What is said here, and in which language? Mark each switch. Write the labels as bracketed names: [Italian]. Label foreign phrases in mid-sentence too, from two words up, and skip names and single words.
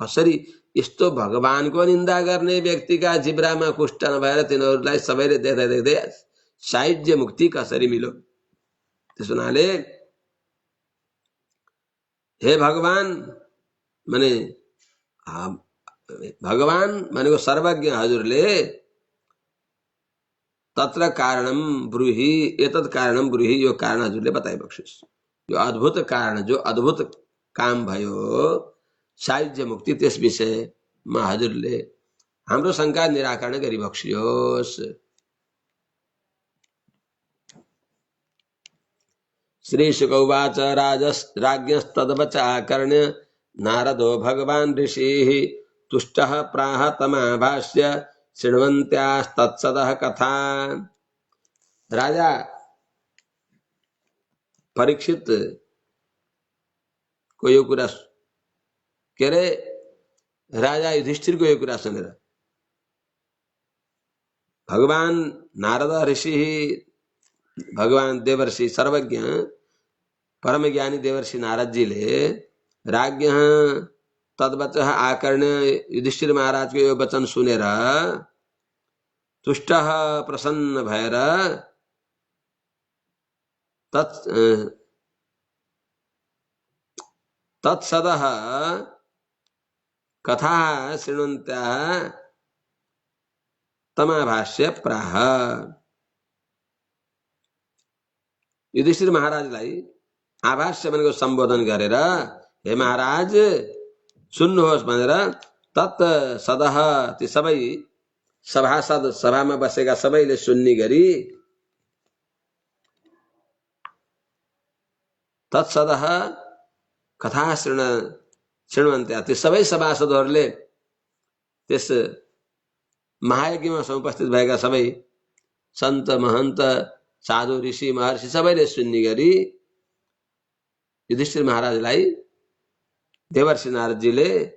[Nepali] कसरी यस्तो भगवानको निन्दा गर्ने व्यक्तिका जिब्रामा कुष्ठ नभएर तिनीहरूलाई सबैले देख्दै देख्दै सायुज्य मुक्ति कसरी मिल्यो। त्यस हुनाले हे भगवान, माने भगवान भनेको सर्वज्ञ हजुरले [Sanskrit] तत्र कारणम ब्रूहि, एतत् कारणम ब्रूहि, [Nepali] यो कारण हजुरले बताइबक्सिस्। यो अद्भुत कारण, जो अद्भुत काम भयो सायुज्य मुक्ति, त्यस विषयमा हजुरले हाम्रो शङ्का निराकरण गरिबक्सियोस्। [Sanskrit] श्री शुक उवाच राज्ञस्तद्वचाकर्ण्य नारदो भगवान् ऋषिः तुष्टः प्राह तमाभाष्य शृण्वन्त्यास्तत्सदः कथा। [Nepali] राजा परीक्षित को यो कुरा के अरे राजा युधिष्ठिरको यो कुरा सुनेर भगवान नारद ऋषि भगवान देवर्षि सर्वज्ञ परम ज्ञानी देवर्षि नारद जी ले [Sanskrit] राज्ञ तद्वचः आकर्ण्य [Nepali] युधिष्ठिर महाराज को यो वचन सुनेर [Sanskrit] तुष्ट [Nepali] प्रसन्न भएर [Sanskrit] तत्सदः कथा शृण्वन्त्याः तमाभाष्य प्राह। [Nepali] युधिष्ठिर महाराजलाई आभाष्य भनेको सम्बोधन गरेर हे महाराज सुन्नुहोस् भनेर [Sanskrit] तत् सदः [Nepali] ती सबै सभासद सभामा बसेका सबैले सुन्ने गरी [Sanskrit] तत्सदः कथा शृण्वन्त्या [Nepali] ती सबै सभासदहरूले त्यस महायज्ञमा उपस्थित भएका सबै सन्त महन्त साधु ऋषि महर्षि सबैले सुन्ने गरी युधिष्ठिर महाराजलाई देवर्षि नारदजीले